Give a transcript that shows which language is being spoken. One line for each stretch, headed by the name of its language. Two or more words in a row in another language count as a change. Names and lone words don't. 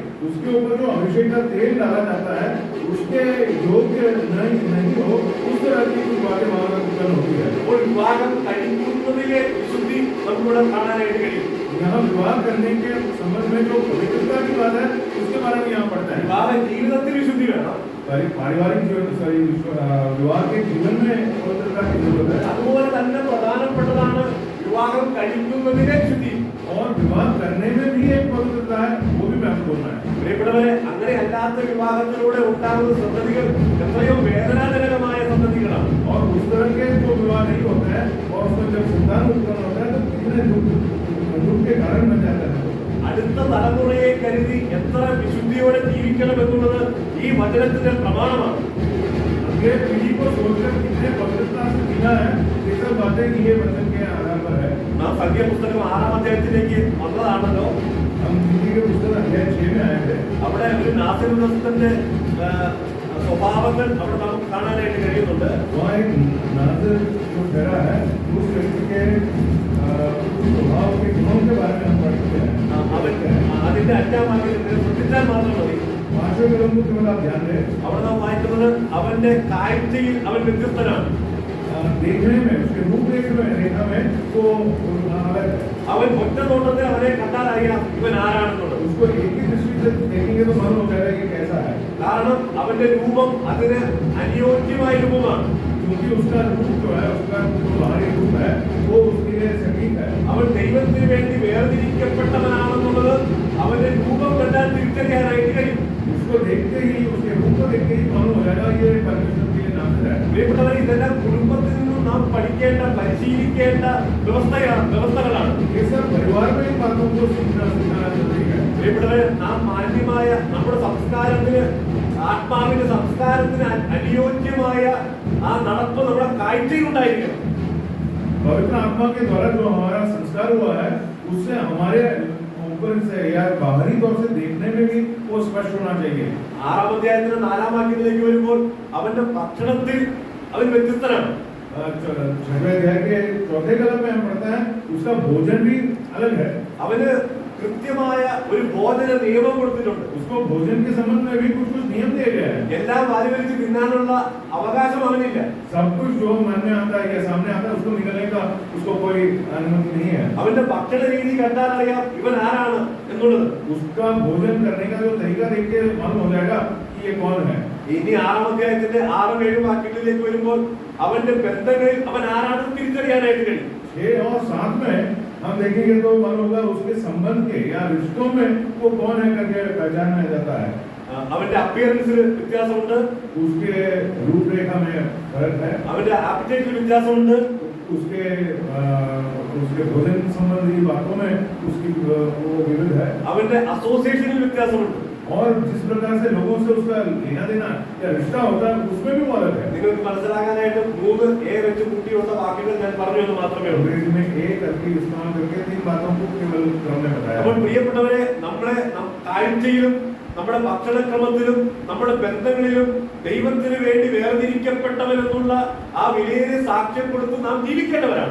Hindi: उसके ऊपर जो अभिषेक का तेल डाला जाता है उसके योग्य नहीं हो उस तरह की बातें वहां उत्पन्न होती है.
Malayalam: അപ്പോൾ വിവാഹം കഴിക്കുന്നതിലെ വിശുദ്ധി നമുക്കിവിടെ കാണാനായിട്ട് കഴിയും.
Hindi: यहाँ विवाह करने के संबंध में जो पवित्रता की बात है उसके बारे में यहाँ पढ़ते हैं.
Malayalam: വിവാഹ ജീവിതത്തിൽ വിശുദ്ധി വേണം.
Hindi: पारिवारिक जीवन विवाह के जीवन में पवित्रता की जरूरत है.
Malayalam: അതുപോലെ തന്നെ പ്രധാനപ്പെട്ടതാണ് വിവാഹം കഴിക്കുന്നതിലെ വിശുദ്ധി.
Hindi: और विवाह करने में भी एक पवित्रता है वो भी महत्वपूर्ण है.
Malayalam: പ്രിയപ്പെട്ടവരെ, അങ്ങനെ അല്ലാത്ത വിവാഹത്തിലൂടെ ഉണ്ടാകുന്ന സന്തതികൾ എത്രയോ വേദനാജനകമായ സന്തതികളാണ്.
Hindi: और उस तरह के जो विवाह नहीं होता है और उसमें जब संतान उत्पन्न होता है तो कितने दुख के कारण बन जाता है.
Malayalam: അടുത്ത തലമുറയെ കരുതി എത്ര വിശുദ്ധിയോടെ ജീവിക്കണം എന്നുള്ളത് ഈ വചനത്തിന്റെ പ്രമാണമാണ്.
Hindi: अगले पीढ़ी को सोचकर कितने पवित्रता से जीना है ये सब बातें ये वचन के आधार पर है.
Malayalam: നാം സംഖ്യ പുസ്തകം 6-ാം അധ്യായത്തിലേക്ക് വന്നതാണല്ലോ.
Hindi: हम हिंदी के पुस्तक अध्याय 6 में आए थे.
Malayalam: അവിടെ ഒരു നാസിർദത്തിന്റെ സ്വഭാവങ്ങൾ അവിടെ നമുക്ക് കാണാനായിട്ട് കഴിയുന്നുണ്ട്.
Hindi: वहाँ एक नाज़िर जो ठहरा है उस व्यक्ति के स्वभाव के गुणों के बारे में हम पढ़ते हैं.
Malayalam: അതിന്റെ 5-ാം വാക്യത്തിൽ ശ്രദ്ധിച്ചാൽ മാത്രം മതി.
Hindi: 5वें कलम को केवल आप ध्यान दें.
Malayalam: അവിടെ നാം വായിക്കുന്നത് അവന്റെ കാഴ്ചയിൽ അവൻ വ്യത്യസ്തനാണ്.
Hindi: देखने में उसके रूपरेखा में वो अलग है.
Malayalam: അവൻ ഒറ്റ നോട്ടത്തിൽ അവനെ കണ്ടാൽ അറിയാം ഇവൻ ആരാണെന്നുള്ളത്.
Hindi: उसको एक ही दृष्टि से देखेंगे तो मालूम हो जाएगा ये कैसा है.
Malayalam: കാരണം അവന്റെ രൂപം അതിന് അനുയോജ്യമായ രൂപമാണ്.
Hindi: क्योंकि उसका रूप जो है उसका जो बाहरी रूप है वो उसके लिए सटीक है.
Malayalam: അവൻ ദൈവത്തിന് വേണ്ടി വേർതിരിക്കപ്പെട്ടവനാണെന്നുള്ളത് അവന്റെ രൂപം കണ്ടാൽ തിരിച്ചറിയാനായിട്ട് കഴിയും.
Hindi: उसको देखते ही उसके रूप को देखते ही मालूम हो जाएगा ये परमेश्वर के लिए नाम है.
Malayalam: പ്രിയപ്പെട്ടവരെ, ഇതെല്ലാം കുടുംബത്തിൽ നിന്നും നാം പഠിക്കേണ്ട പരിശീലിക്കേണ്ട വ്യവസ്ഥകളാണ്.
Hindi: ये सब परिवार में इन बातों को सीखना जरूरी है.
Malayalam: പ്രിയപ്പെട്ടവരെ, നാം മാന്യമായ നമ്മുടെ സംസ്കാരത്തിന് ആത്മാവിന്റെ സംസ്കാരത്തിന് അനുയോജ്യമായ ആ നടപ്പ് നമ്മുടെ കാഴ്ചയിൽ ഉണ്ടായിരിക്കണം.
Hindi: पवित्र आत्मा के द्वारा जो हमारा संस्कार हुआ है उससे हमारे ऊपर से या बाहरी तौर से देखने में भी वो स्पष्ट होना चाहिए.
Malayalam: 6-ാം അധ്യായത്തിന് 4-ാം വാക്യത്തിലേക്ക് വരുമ്പോൾ അവന്റെ ഭക്ഷണത്തിൽ അവൻ വ്യത്യസ്തനാണ്.
Hindi: 6वें अध्याय के 4थे कलम में हम पढ़ते हैं उसका भोजन भी अलग है.
Malayalam: അവന് കൃത്യമായ ഒരു ഭോജന നിയമം കൊടുത്തിട്ടുണ്ട്.
Hindi: उसको भोजन के संबंध में भी कुछ नियम दिए गए हैं.
Malayalam: എല്ലാം വാരിവലിച്ച് തിന്നാനുള്ള അവകാശം അവനില്ല.
Hindi: सब कुछ जो मन में आता है या सामने आता है उसको निकलने का उसको कोई अनुमति नहीं है.
Malayalam: അവന്റെ ഭക്ഷണ രീതി കണ്ടാൽ അറിയാം ഇവൻ ആരാണ് എന്നുള്ളത്.
Hindi: उसका भोजन करने का जो तरीका देख के मालूम हो जाएगा कि ये कौन है.
Malayalam: ഇനി 6-ാം അധ്യായത്തിന്റെ 6-7 വാക്യങ്ങളിലേക്ക് വരുമ്പോൾ അവന്റെ ബന്ധങ്ങളിൽ അവൻ ആരാണെന്ന് തിരിച്ചറിയാനായിട്ട് കഴിയും.
Hindi: 6 और 7 में हम देखेंगे तो मालूम होगा उसके संबंध के या रिश्तों में वो कौन है करके पहचाना जाता है.
Malayalam: അവന്റെ അപ്പിയറൻസിൽ വ്യത്യാസമുണ്ട്.
Hindi: उसके रूपरेखा में फर्क है.
Malayalam: അവന്റെ ആപ്പിറ്റൈറ്റിൽ വ്യത്യാസമുണ്ട്.
Hindi: उसके उसके भोजन संबंधी बातों में उसकी वो विविध है
Malayalam: അവന്റെ അസോസിയേഷനിൽ വ്യത്യാസമുണ്ട്.
Hindi: और जिस प्रकार से लोगों से उसका लेना देना या रिश्ता होता है उसमें भी वो अलग है।
Malayalam: നിങ്ങൾക്ക് മനസ്സിലാക്കാനായിട്ട് 3 എ വെച്ച് കൂട്ടിയുള്ള വാക്യങ്ങൾ ഞാൻ പറഞ്ഞു എന്ന് മാത്രമേ ഉള്ളൂ.
Hindi: अंग्रेजी में एक करके इस्तेमाल करके 3 बातों को केवल क्रम में बताया।
Malayalam: അപ്പോൾ പ്രിയപ്പെട്ടവരെ, നമ്മളെ കാഴ്ചയിലും നമ്മുടെ ഭക്ഷണക്രമത്തിലും നമ്മുടെ ബന്ധങ്ങളിലും ദൈവത്തിന് വേണ്ടി വേർതിരിക്കപ്പെട്ടവരെന്നുള്ള ആ വിലയേറിയ സാക്ഷ്യം കൊടുത്ത് നാം ജീവിക്കേണ്ടവരാണ്.